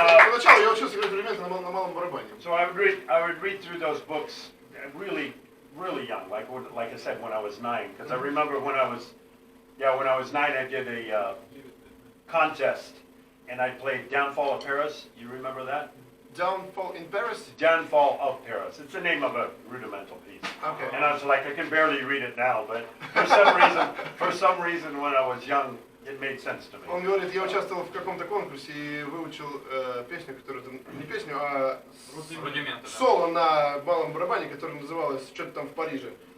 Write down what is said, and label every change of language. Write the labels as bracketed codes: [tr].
[ru] Поначалу я учился играть рудименты на малом барабане. [en] So I would read through those books really young, like I said, when I was 9, because I remember when I was 9, I did a contest, and I played Downfall of Paris. You remember that? Downfall in Paris? Downfall of Paris. It's the name of a rudimental piece. Okay. And I was like, I can barely read it now, but for some reason, when I was young, it made sense to me. [ru] Он говорит, я участвовал в каком-то конкурсе и выучил песню, которая не песню, а соло на малом барабане, которое называлось что-то там в Париже.